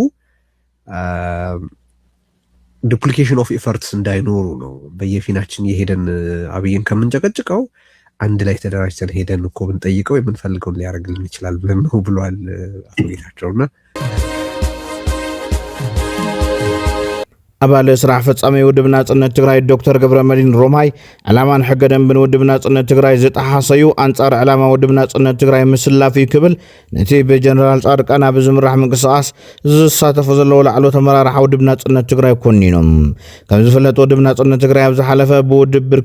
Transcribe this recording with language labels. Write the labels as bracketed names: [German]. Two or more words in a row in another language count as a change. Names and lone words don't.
[English] duplication of efforts [Amharic] እንዳይኖሩ ነው በየፊናችን የሄደን አብይን ከምንጨቀጭቀው አንድ ላይ ተደራጅተን ሄደን እኮ ብንጠይቀው የምንፈልገውን ሊያደርግልን ይችላል ብለን ነው ብሏል አፍሪካቸውና [Tigrinya] አባለ ስራሕ ፈጻሚ ውድብ ናጽነት ትግራይ ዶክተር ገብረመድህን ሮማይ ዓላማን ሕገ ደንብን ውድብ ናጽነት ትግራይ ዝጣሓሰዩ አንጻር ዓላማ ውድብ ናጽነት ትግራይ ምስላፊ ክብል ነቲ ብጀነራል ጻድቃን ኣብ ዝምራሕ ምንቅስቃስ ዝሳተፉ ዘለዉ ላዕለዎት ኣመራርሓ ውድብ ናጽነት ትግራይ ኮኒኖም ከም ዝፍለጥ ውድብ ናጽነት ትግራይ ኣብ ዝሓለፈ ብውድብ ብርኪ